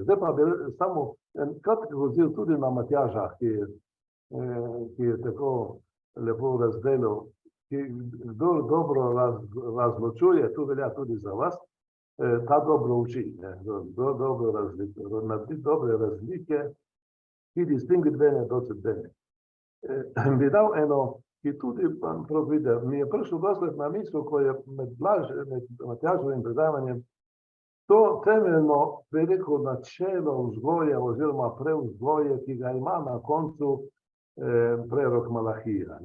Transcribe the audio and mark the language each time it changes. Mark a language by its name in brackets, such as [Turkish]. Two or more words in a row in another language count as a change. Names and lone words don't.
[Slovenian] Zdaj pa bi samo en kratek odziv tudi na Matjaža, ki je tako lepo razdelil, ki dobro razločuje, tu velja tudi za vas, ta dobro uči, naredi dobre razlike, [Latin] ki distinguit bene docet bene. [Slovenian] Bi dal eno, ki tudi mi je prišel dosled na misel, ko je med Matjažovim predavanjem, to temeljno, bi rekel, načelo vzgoje oziroma prevzgoje, ki ga ima na koncu prerok Malahija.